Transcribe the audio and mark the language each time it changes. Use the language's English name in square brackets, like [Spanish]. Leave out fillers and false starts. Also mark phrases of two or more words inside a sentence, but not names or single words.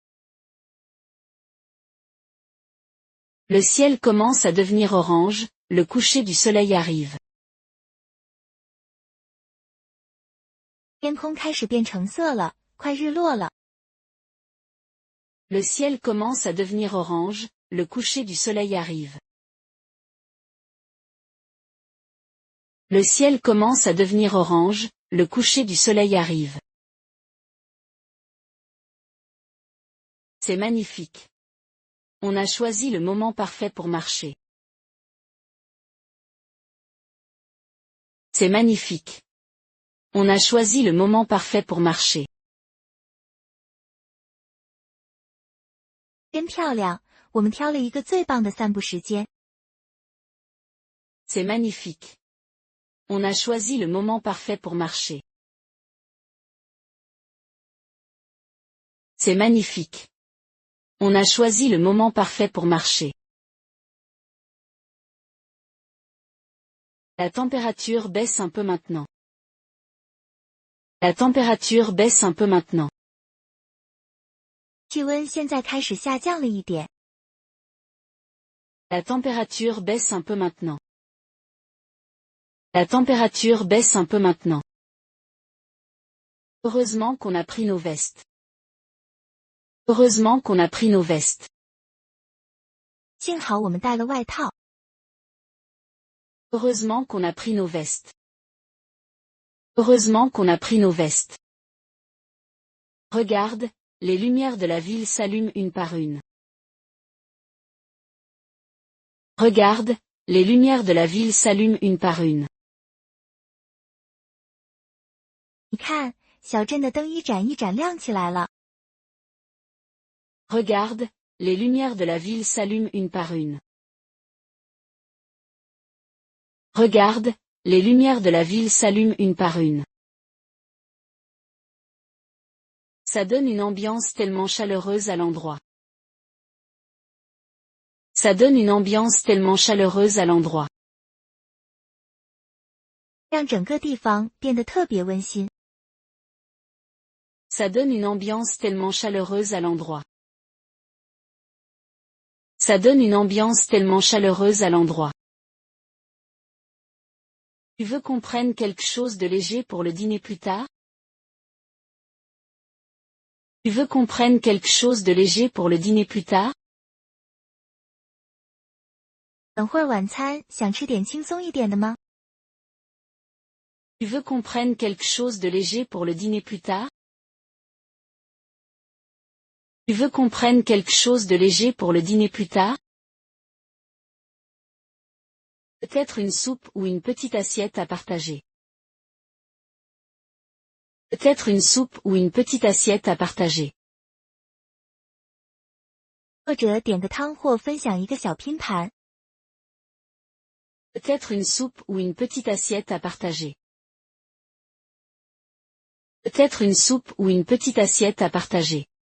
[French] Le ciel commence à devenir orange, le coucher du soleil arrive. [Chinese] 天空开始变橙色了，快日落了。 [French] Le ciel commence à devenir orange, le coucher du soleil arrive. Le ciel commence à devenir orange, le coucher du soleil arrive. C'est magnifique. On a choisi le moment parfait pour marcher. C'est magnifique. On a choisi le moment parfait pour marcher. [Chinese] 真漂亮，我们挑了一个最棒的散步时间。 [French] C'est magnifique. On a choisi le moment parfait pour marcher. C'est magnifique. On a choisi le moment parfait pour marcher. La température baisse un peu maintenant. La température baisse un peu maintenant. [Chinese] 气温现在开始下降了一点。 [French] La température baisse un peu maintenant. La température baisse un peu maintenant. Heureusement qu'on a pris nos vestes. Heureusement qu'on a pris nos vestes. [Chinese] 幸好我们带了外套。 [French] Heureusement qu'on a pris nos vestes. Heureusement qu'on a pris nos vestes. Regarde, les lumières de la ville s'allument une par une. Regarde, les lumières de la ville s'allument une par une. [Chinese] 你看，小镇的灯一盏一盏亮起来了。 [French] Regarde, les lumières de la ville s'allument une par une. Regarde, les lumières de la ville s'allument une par une. Ça donne une ambiance tellement chaleureuse à l'endroit. Ça donne une ambiance tellement chaleureuse à l'endroit. [Chinese] 让整个地方变得特别温馨。 [French] Ça donne une ambiance tellement chaleureuse à l'endroit. Ça donne une ambiance tellement chaleureuse à l'endroit. Tu veux qu'on prenne quelque chose de léger pour le dîner plus tard? Tu veux qu'on prenne quelque chose de léger pour le dîner plus tard? [Chinese] 等会儿晚餐想吃点轻松一点的吗？ [French] Tu veux qu'on prenne quelque chose de léger pour le dîner plus tard? Tu veux qu'on prenne quelque chose de léger pour le dîner plus tard? Peut-être une soupe ou une petite assiette à partager. Peut-être une soupe ou une petite assiette à partager. [Chinese] 或者点个汤或分享一个小拼盘。 [French] Peut-être une soupe ou une petite assiette à partager. Peut-être une soupe ou une petite assiette à partager.